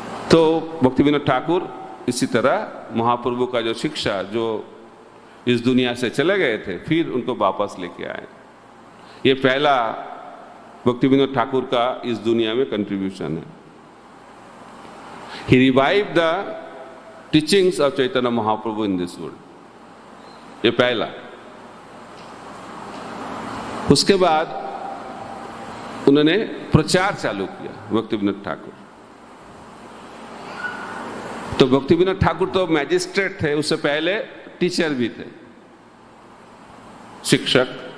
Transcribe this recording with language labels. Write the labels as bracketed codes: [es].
[hi] तो भक्तिविनोद ठाकुर इसी तरह महाप्रभु का जो शिक्षा जो इस दुनिया से चले गए थे, फिर उनको वापस लेके आए। ये पहला भक्तिविनोद ठाकुर का इस दुनिया में कंट्रीब्यूशन है। [en] He revived the teachings of Chaitanya Mahaprabhu in this world. [hi] ये पहला। उसके बाद उन्होंने प्रचार चालू किया भक्तिविनोद ठाकुर। तो भक्तिविनोद ठाकुर तो मैजिस्ट्रेट थे, उससे पहले टीचर भी थे, शिक्षक।